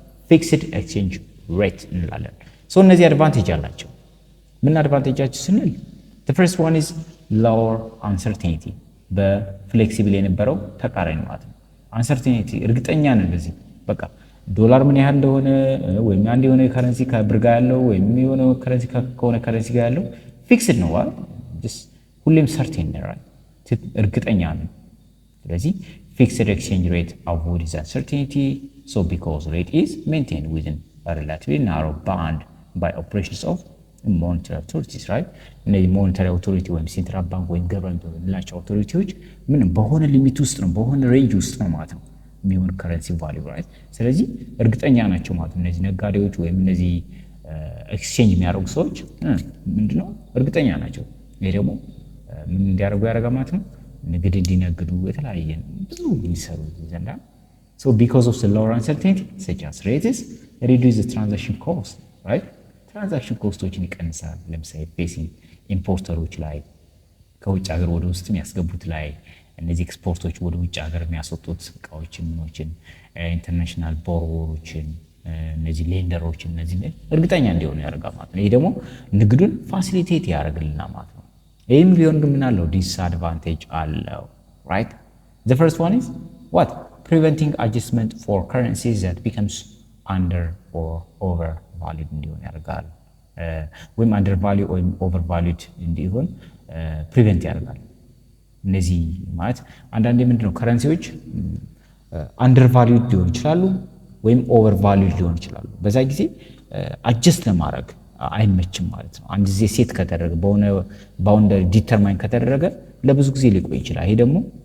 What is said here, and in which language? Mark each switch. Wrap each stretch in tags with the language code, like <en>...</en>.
<am>ፊክስድ ኤክስቼንጅ ሬት እንላለን። ሶ እነዚህ አድቫንቴጅ አላቸው። ምን አድቫንቴጃቸው ስንል</am> <en>the first one is lower uncertainty</en> <am>በፍሌክሲብል የነበረው ተቃራኒ ማለት ነው። uncertainty እርግጠኛ ነን በዚህ በቃ ዶላር ምን ያህል እንደሆነ ወይም አንድ የሆነ ከረንሲ ከብር ጋር ያለው ወይም የሆነ ከረንሲ ከሆነ ከረንሲ ጋር ያለው ፊክስድ ነው አይደል? ሁሌም ሰርቴን ነው right? እርግጠኛ ነን። ስለዚህ</am> <en>fixed exchange rate avoids uncertainty so because rate is maintained within a relatively narrow band by operations of monetary authorities, right?</en> <am>እነዚህ monetary authority ወይም ሴንትራል ባንክ ወይም ገቨርንመንት የምንላቸው አውቶሪቲዎች ምን በሆነ ሊሚት ውስጥ ነው በሆነ ሬንጅ ውስጥ ነው ማለት ነው የሚሆን ከረንሲ ቫልዩ ራይት። ስለዚህ እርግጠኛ ናቸው ማለት ነው እነዚህ ነጋዴዎች ወይም እነዚህ ኤክስቼንጅ የሚያደርጉ ሰዎች ምንድነው እርግጠኛ ናቸው። ይሄ ደግሞ ምን እንዲያደርጉ ያደርጋል ማለት ነው ንግድ እንዲነግዱ የተለያየ ብዙ የሚሰሩ ዘንዳ</am> <en>so because of the lower uncertainty such as rates reduce the transaction cost, right?</en> <am>ትራንዛክሽን ኮስቶችን ይቀንሳል። ለምሳሌ ፌሲንግ ኢምፖርተሮች ላይ ከውጭ ሀገር ወደ ውስጥ የሚያስገቡት ላይ እነዚህ ኤክስፖርቶች ወደ ውጭ ሀገር የሚያስወጡት እቃዎችን ምኖችን ኢንተርናሽናል ቦሮዎችን እነዚህ ሌንደሮችን እነዚህ እርግጠኛ እንዲሆኑ ያደርጋል ማለት ነው። ይሄ ደግሞ ንግዱን ፋሲሊቴት ያደርግልናል ማለት ነው። ይህም ቢሆን ግን ምን አለው? ዲስአድቫንቴጅ አለው። right?</am> <en>The first one is what? Preventing adjustment for currencies that becomes under or over</en> <am>ቫሊድ እንዲሆን ያደርጋል ወይም አንደር ቫልዩ ወይም ኦቨር ቫልዩድ እንዲሆን ፕሪቨንት ያደርጋል። እነዚህ ማለት አንዳንዴ ምንድነው ከረንሲዎች አንደር ቫልዩድ ሊሆን ይችላሉ ወይም ኦቨር ቫልዩድ ሊሆን ይችላሉ። በዛ ጊዜ አጀስት ለማድረግ አይመችም ማለት ነው። አንድ ጊዜ ሴት ከተደረገ በሆነ ባውንደሪ ዲተርማይን ከተደረገ ለብዙ ጊዜ ሊቆይ ይችላል። ይሄ ደግሞ</am>